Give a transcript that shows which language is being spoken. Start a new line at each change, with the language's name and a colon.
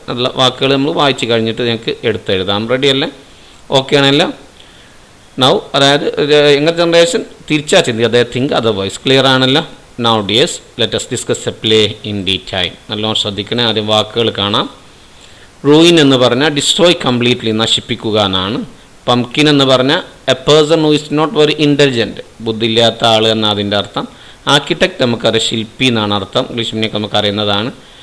Malayalam: അതുള്ള വാക്കുകൾ നമ്മൾ വായിച്ച് കഴിഞ്ഞിട്ട് ഞങ്ങൾക്ക് എടുത്തെഴുതാം. റെഡി അല്ലേ? ഓക്കെ ആണല്ലോ. നൗ അതായത് യങ്ങർ ജനറേഷൻ തിരിച്ചാ ചിന്തി, അതേ തിങ്ക് അതർവൈസ്. ക്ലിയർ ആണല്ലോ?
English: Now dears, let us discuss a play in detail.
Malayalam: നല്ലോണം ശ്രദ്ധിക്കണേ. ആദ്യം വാക്കുകൾ കാണാം. റൂയിൻ എന്ന് പറഞ്ഞാൽ
English: destroy completely,
Malayalam: നശിപ്പിക്കുക എന്നാണ്. പംകിൻ എന്ന് പറഞ്ഞാൽ
English: a person who is not very intelligent,
Malayalam: ബുദ്ധിയില്ലാത്ത ആൾ എന്നാണ് അതിൻ്റെ അർത്ഥം. ആർക്കിടെക്റ്റ് നമുക്കറിയാം, ശില്പി എന്നാണ് അർത്ഥം. English medium നമുക്കറിയുന്നതാണ്.